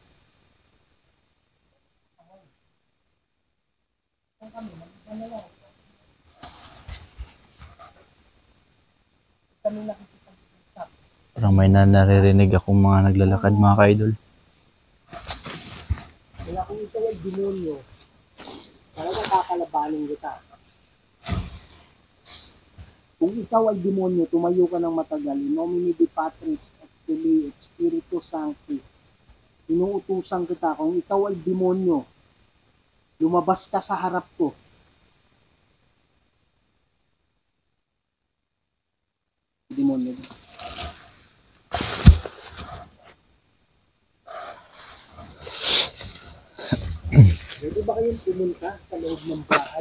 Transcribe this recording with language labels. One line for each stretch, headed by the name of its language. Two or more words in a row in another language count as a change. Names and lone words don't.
Filipino: Parang may naririnig akong mga naglalakad mga kaidol. Kaya kung ito ay demonyo, talaga kakalabanin kita. Kung ikaw ay demonyo, tumayo ka ng matagal,
Latin: in nomine Dei Patris et Filii et Spiritus Sancti,
Filipino: inuutusan kita, kung ikaw ay demonyo, lumabas ka sa harap ko. Demonyo. Pwede ba kayong pumunta sa loob ng bahay?